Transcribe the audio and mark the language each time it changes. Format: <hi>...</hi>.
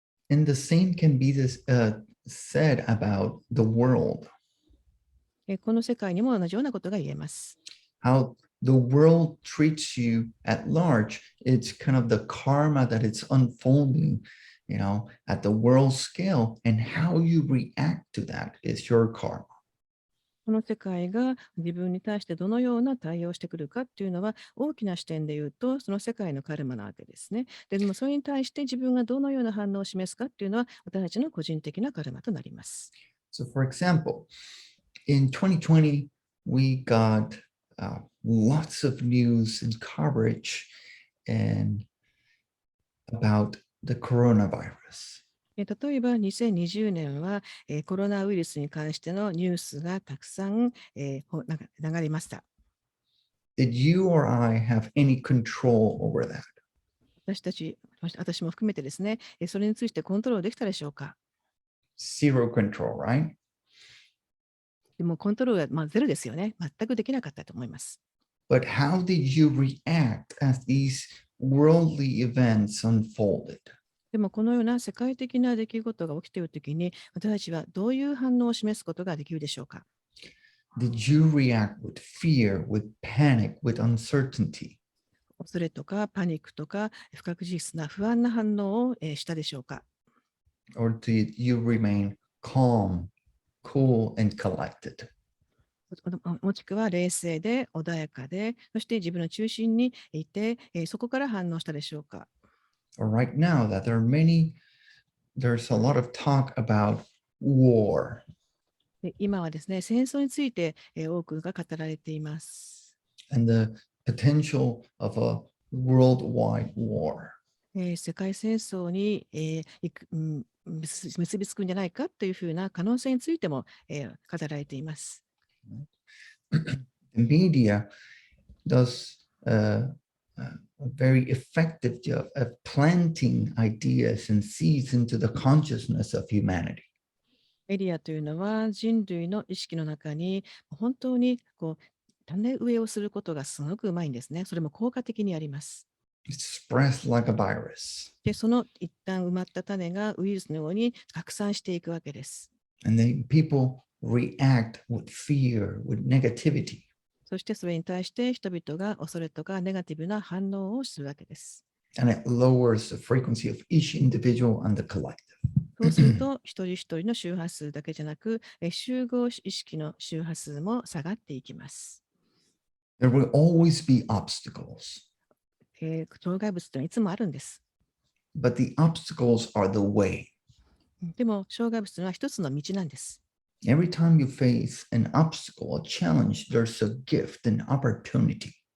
<en>And the same can be said about the world.</en> <ja>この世界にも同じようなことが言えます。</ja> <en>How the world treats you at large, it's kind of the karma that it's unfolding, at the world scale, and how you react to that is your karma.</en> <ja>この世界が自分に対してどのような対応をしてくるかっていうのは大きな視点で言うとその世界のカルマなわけですね。でもそれに対して自分がどのような反応を示すかっていうのは私たちの個人的なカルマとなります。</ja> <en>So, for example, in 2020, we got lots of news and coverage and about the coronavirus.</en> <ja>例えば2020年は、コロナウイルスに関してのニュースがたくさん、なんか流れました。</ja> <en>Did you or I have any control over that?</en> <ja>私たち、私も含めてですね、それについてコントロールできたでしょうか。</ja> <en>Zero control, right?</en> <ja>でもコントロールはゼロですよね。全くできなかったと思います。</ja> <en>But how did you react as these worldly events unfolded?</en> <ja>でもこのような世界的な出来事が起きているときに、私たちはどういう反応を示すことができるでしょうか。</ja> <en>Did you react with fear, with panic, with uncertainty?</en> <ja>恐れとかパニックとか不確実な不安な反応をしたでしょうか。</ja> <en>Or did you remain calm, cool, and collected?</en> <ja>もしくは冷静で穏やかで、そして自分の中心にいて、そこから反応したでしょうか。</ja> <en>Or right now that there's a lot of talk about war.</en> <ja>で今はですね、戦争について多くが語られています。</ja> <en>And the potential of a worldwide war.</en> <ja>世界戦争に、結びつくんじゃないかというふうな可能性についても、語られています。</ja> <en>The media does a very effective job of planting ideas and seeds into the consciousness of humanity.</en> <ja>メディアというのは人類の意識の中に本当に種植えをすることがすごくうまいんですね。それも効果的にやります。</ja> <en>It spreads like a virus.</en> <ja>で、その一旦埋まった種がウイルスのように拡散していくわけです。</ja> <en>And then people react with fear, with negativity.</en> <ja>そしてそれに対して人々が恐れとかネガティブな反応をするわけです。</ja> <en>And it lowers the frequency of each individual and the collective.</en> <ja>そうすると、一人一人の周波数だけじゃなく、集合意識の周波数も下がっていきます。</ja> <en>There will always be obstacles,</en> <ja>障害物というのはいつもあるんです。</ja> <en>but the obstacles are the way.</en> <ja>でも、障害物というのは一つの道なんです。</ja> <en>Every time you face an obstacle, a challenge, there's a gift, an opportunity.</en>